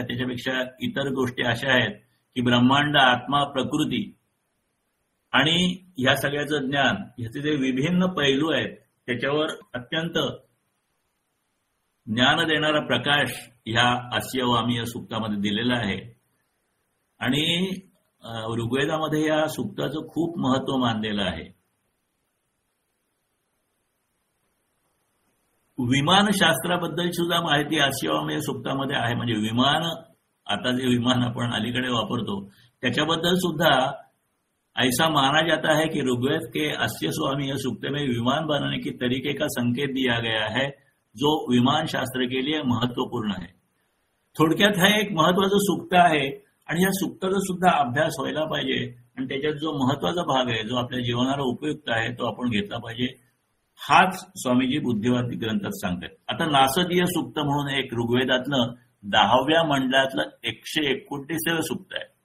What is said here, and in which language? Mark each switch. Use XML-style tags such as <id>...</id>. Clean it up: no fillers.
<mr>त्याच्यापेक्षा इतर गोष्टी अशा आहेत की ब्रह्मांड आत्मा प्रकृती आणि ह्या सगळ्याचं ज्ञान ह्याचे जे विभिन्न पैलू आहेत त्याच्यावर अत्यंत ज्ञान देणारा प्रकाश ह्या आस्यवामीय सूक्तामध्ये दिलेला आहे. आणि ऋग्वेदामध्ये या सूक्ताचं खूप महत्व मानलेलं आहे. विमानशास्त्राबद्दल सुद्धा माहिती आस्यवामेय सूक्तामध्ये आहे. म्हणजे विमान आता जे विमान आपण अलीकडे वापरतो त्याच्याबद्दल सुद्धा</mr> <hi>ऐसा माना जाता है कि ऋग्वेद के आस्यवामीय सूक्त में विमान बनाने की तरीके का संकेत दिया गया है जो विमान शास्त्र के लिए महत्वपूर्ण है.</hi> <mr>थोडक्यात हा एक महत्वाचं सूक्त आहे आणि या सूक्ताचा सुद्धा अभ्यास व्हायला पाहिजे आणि त्याच्यात जो महत्वाचा भाग आहे जो आपल्या जीवनाला उपयुक्त आहे तो आपण घेतला पाहिजे. हाच स्वामीजी बुद्धिवादी ग्रंथात सांगतात. आता नासदीय सूक्त म्हणून एक ऋग्वेदातलं 10व्या मंडळातलं 129 सूक्त आहे.</mr>